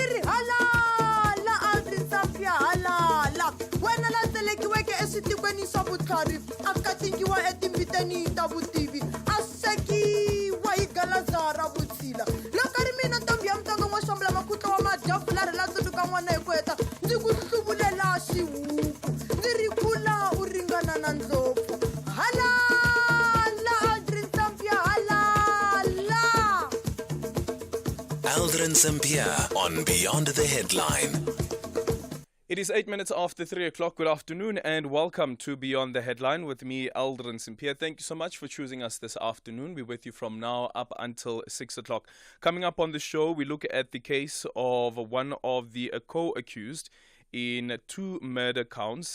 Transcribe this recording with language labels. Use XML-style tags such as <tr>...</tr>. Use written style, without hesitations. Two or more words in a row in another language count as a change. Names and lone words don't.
<ts>ri halala Aldrin Sampear halala wena la tselekiweke eswitikweni swa vutlhari a katingiwa etimbiteni ta vutivi a sekiwa hi galaza ra vutshila loko ri mina ntombi ya mutsonga n'wa xambula makhutlo wa madyafu ri la tsundzuka n'wana hi ku heta ndzi ku hluvulela xihuku ndzi ri kula u ringana na ndlopfu halala Aldrin Sampear halala.</ts> <en>Aldrin Sampear on Beyond the Headline. It is 8 minutes after 3 o'clock. Good afternoon and welcome to Beyond the Headline with me, Aldrin Sampear. Thank you so much for choosing us this afternoon. We're with you from now up until 6 o'clock. Coming up on the show, we look at the case of one of the co-accused in 2 murder counts.</en>